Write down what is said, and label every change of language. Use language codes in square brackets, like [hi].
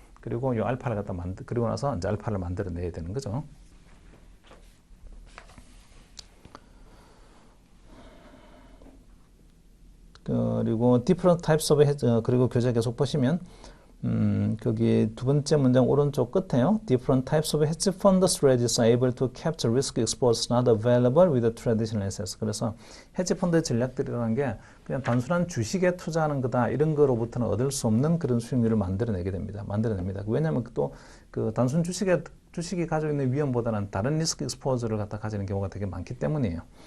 [ko] 그리고 이 알파를 갖다 그리고 나서 이제 알파를 만들어내야 되는 거죠. 그리고 [en] different types of [ko] 그리고 교재 계속 보시면 거기 두 번째 문장 오른쪽 끝에요. [en] Different types of hedge fund strategies are able to capture risk exposures not available with the traditional assets. [ko] 그래서 헤지 펀드 전략들이라는 게 그냥 단순한 주식에 투자하는 거다 이런 거로부터는 얻을 수 없는 그런 수익률을 만들어냅니다. 왜냐하면 또 그 단순 주식이 가지고 있는 위험보다는 다른 리스크 익스포저를 갖다 가지는 경우가 되게 많기 때문이에요.